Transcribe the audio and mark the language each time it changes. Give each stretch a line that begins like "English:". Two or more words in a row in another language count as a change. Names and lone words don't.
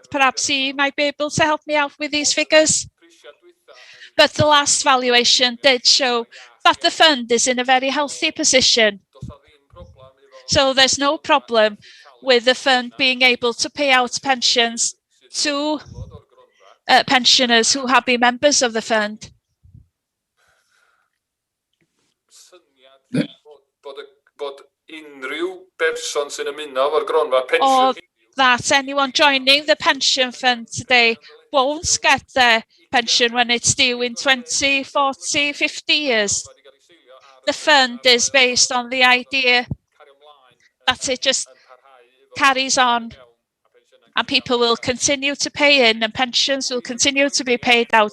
English: Perhaps he might be able to help me out with these figures. But the last valuation did show that the fund is in a very healthy position. So there's no problem with the fund being able to pay out pensions to pensioners who have been members of the fund.
Welsh: Bod unrhyw berson sy'n ymuno efo'r gronfa
English: Or
Welsh: pensiwn
English: that anyone joining the pension fund today won't get their pension when it's due in 20, 40, 50 years. The fund is based on the idea that it just carries on and people will continue to pay in and pensions will continue to be paid out.